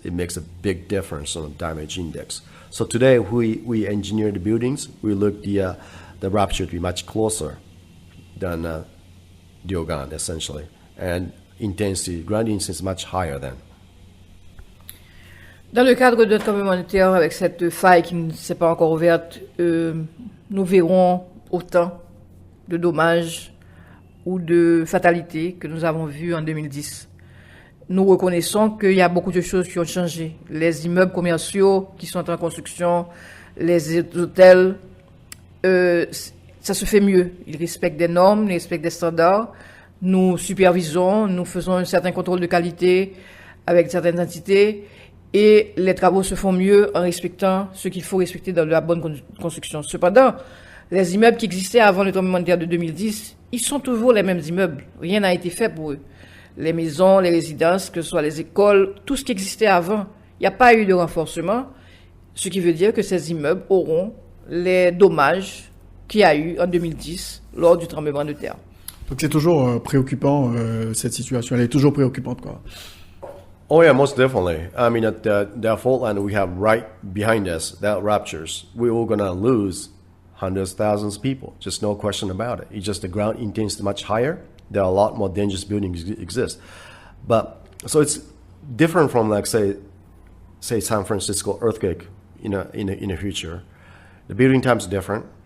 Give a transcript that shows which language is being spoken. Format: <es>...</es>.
<en>It makes a big difference on the damage index. So today we engineer the buildings. We look the rupture to be much closer than Diogan essentially, and ground intensity is much higher then.</en> <fr>Dans le cadre de tremblement de terre, avec cette faille qui ne s'est pas encore ouverte, nous verrons autant de dommages ou de fatalités que nous avons vues en 2010. Nous reconnaissons qu'il y a beaucoup de choses qui ont changé. Les immeubles commerciaux qui sont en construction, les hôtels, ça se fait mieux. Ils respectent des normes, ils respectent des standards. Nous supervisons, nous faisons un certain contrôle de qualité avec certaines entités et les travaux se font mieux en respectant ce qu'il faut respecter dans la bonne construction. Cependant, les immeubles qui existaient avant le tremblement de terre de 2010, ils sont toujours les mêmes immeubles. Rien n'a été fait pour eux. Les maisons, les résidences, que ce soit les écoles, tout ce qui existait avant, il n'y a pas eu de renforcement, ce qui veut dire que ces immeubles auront les dommages qu'il y a eu en 2010 lors du tremblement de terre. Donc c'est toujours préoccupant, cette situation, elle est toujours préoccupante, quoi.</fr> <en>Oh yeah, most definitely. I mean, at the fault line we have right behind us, that ruptures, we're all gonna lose hundreds, thousands of people. Just no question about it. It's just the ground intensity much higher. There are a lot more dangerous buildings exist. But so it's different from like say San Francisco earthquake in the future. The building times are different.</en>